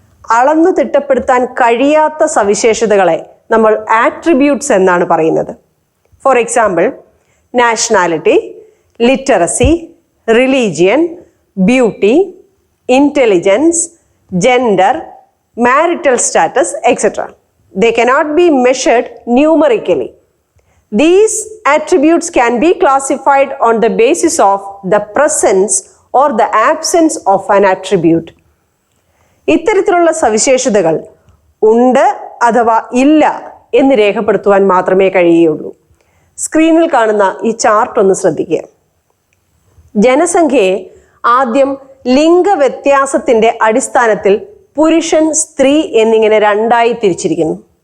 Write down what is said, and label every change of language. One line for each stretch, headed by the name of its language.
Malayalam: അളന്നു തിട്ടപ്പെടുത്താൻ കഴിയാത്ത സവിശേഷതകളെ നമ്മൾ ആട്രിബ്യൂട്ട്സ് എന്നാണ് പറയുന്നത്.
English: For example, nationality, literacy, religion, beauty, intelligence, gender, marital status, etc. They cannot be measured numerically. These attributes can be classified on the basis of the presence or the absence of an attribute.
Malayalam: ഇത്തരത്തിലുള്ള സവിശേഷതകൾ ഉണ്ട് അഥവാ ഇല്ല എന്ന് രേഖപ്പെടുത്തുവാൻ മാത്രമേ കഴിയുകയുള്ളൂ. സ്ക്രീനിൽ കാണുന്ന ഈ ചാർട്ട് ഒന്ന് ശ്രദ്ധിക്കുക. ജനസംഖ്യയെ ആദ്യം ലിംഗവ്യത്യാസത്തിന്റെ അടിസ്ഥാനത്തിൽ പുരുഷൻ, സ്ത്രീ എന്നിങ്ങനെ രണ്ടായി തിരിച്ചിരിക്കുന്നു.